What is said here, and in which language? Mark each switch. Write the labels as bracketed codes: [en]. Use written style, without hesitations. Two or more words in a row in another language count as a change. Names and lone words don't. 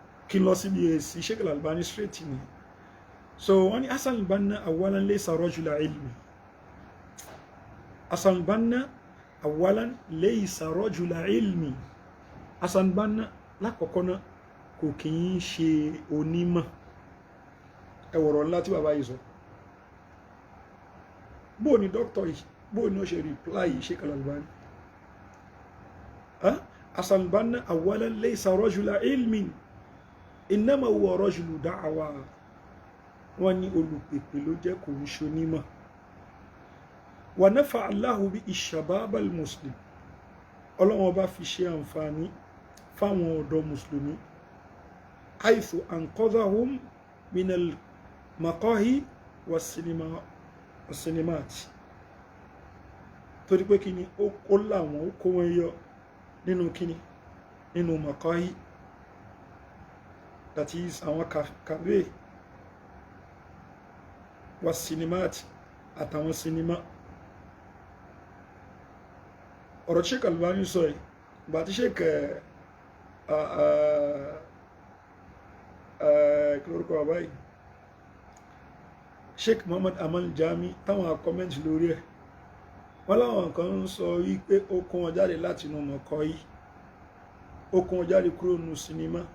[yo] kí n lọ síbi èsì Sheikh Al-Albani straight ni. So wọ́n ní [ar] حسن البنا أولاً ليس رجلَ علمٍ. حسن البنا أولاً ليس رجلَ علمٍ. [yo] Hassan al-Banna lákọ̀ọ́kọ́ náà kò kì í ṣe onímọ̀. Ẹ wọ̀rọ̀ ńlá tí bàbá yìí sọ. Bó ni dókítà yìí, bó ni ó ṣe reply Sheikh Al-Albani? [ar] حسن البنا أولاً ليس رجلَ علمٍ. إنما هو رجلُ دعوة. [yo] Wọ́n ní olùpèpè ló jẹ́ kò ń ṣonímọ̀. [ar] ونفع الله بالشباب المسلم. [yo] Ọlọ́run bá fi ṣe àǹfààní fáwọn ọ̀dọ́ mùsùlùmí. [ar] حيث أنقذهم من المقاهي والسينمات. [yo] Torí pé kíni ó láwọn ó kó wọn yọ nínú kíni nínú maqahi, [en] that is [yo] àwọn kàwé was-sinimat àtàwọn sinimá. Ọ̀rọ̀ Sheikh Al-Albani sọ yìí gbà tí Sheikh kìlórúkọ bàbá yìí Sheikh Muhammad Amal Jami táwọn comment lórí ẹ̀ wọ́n láwọn kan ń sọ wípé ó kó wọn jáde láti inú mọ̀kọ́ yìí, ó kó wọn jáde kúrò nínú sinimá.